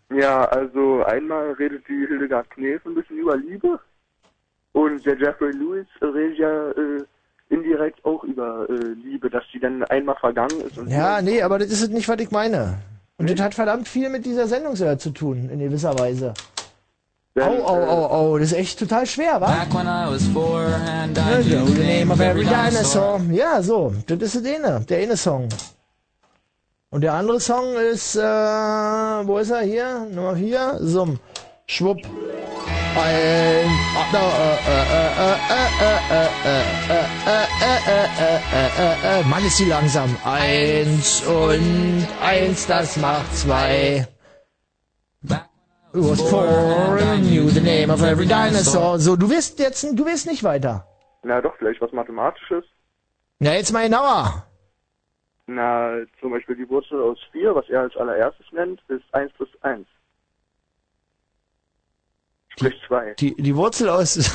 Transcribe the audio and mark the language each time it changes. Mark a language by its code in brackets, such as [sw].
[de] Ja, also einmal redet die Hildegard Knef ein bisschen über Liebe. Und der Jeffrey Lewis redet ja indirekt auch über Liebe, dass sie dann einmal vergangen ist. Und ja, nee, aber das ist nicht, was ich meine. Und nee? Das hat verdammt viel mit dieser Sendung zu tun, in gewisser Weise. Oh, das ist echt total schwer, wa? [en] Back when I was 4 and I knew the name of every dinosaur. [de] Ja, so, das ist der eine Song. Und der andere Song ist, wo ist er hier? Nummer 4, Summ, Schwupp. Mann, ist sie langsam. Eins und eins, das macht zwei. [en] It was four and I knew the name of every dinosaur. [de] So, du wirst jetzt, du wirst nicht weiter. Na doch, vielleicht was Mathematisches. Na, jetzt mal genauer. Na, zum Beispiel die Wurzel aus 4, was er als allererstes nennt, ist 1 plus 1. Sprich 2. Die Wurzel aus...